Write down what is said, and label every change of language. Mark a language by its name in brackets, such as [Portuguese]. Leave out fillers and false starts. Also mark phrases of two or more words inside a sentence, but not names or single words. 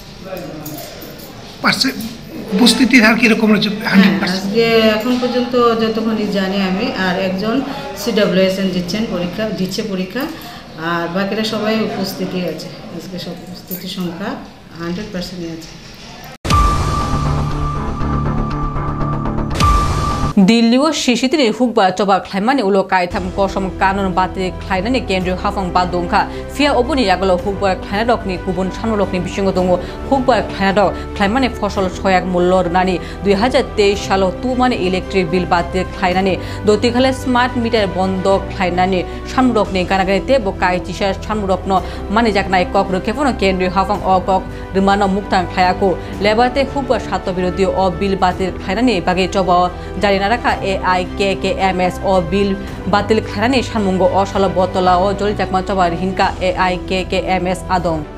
[Bangla] উপস্থিতির হার কিরকম রয়েছে? আজকে এখন পর্যন্ত যতক্ষণই জানি আমি, আর একজন CWSN দিচ্ছে পরীক্ষা, আর বাকিরা সবাই উপস্থিতি আছে। আজকে সব উপস্থিতির সংখ্যা 100% আছে। [Kok Borok] दिल्ली व सिसिटिनि हुकबा चबा ख्लाइमानि उलो कायथाम कसम कानुन बाति ख्लाइनानि केन्द्रीय हाफां बादुंखा फिया ओबुनि यागलो हुकबा ख्लाइनाडकनि गुबुन सानलकनि बिसिङो दङ। हुकबा ख्लाइनाडक ख्लाइमानि फसल सहायक मूल्य रनानि 2023 सालाव तुमानि इलेक्ट्रिक बिल बाति ख्लाइनानि दतिखाले स्मार्ट मिटार बन्द ख्लाइनानि सानमुडकनि गानागारिते ब कायचिसा सानमुडकनो मानि जाकनाय कक रोखेफनो केन्द्रीय हाफां अ कक रिमानो मुक्तां ख्लायाको लेबाते हुकबा सात बिरोधी अ बिल बाति ख्लाइनानि बागे चबा जारि नाराखा AIKKMS ओ बिल बातिल खानानि सानमुंगो असाल बतला ओ जलि जाकमा चबा हिनका AIKKMS आदं।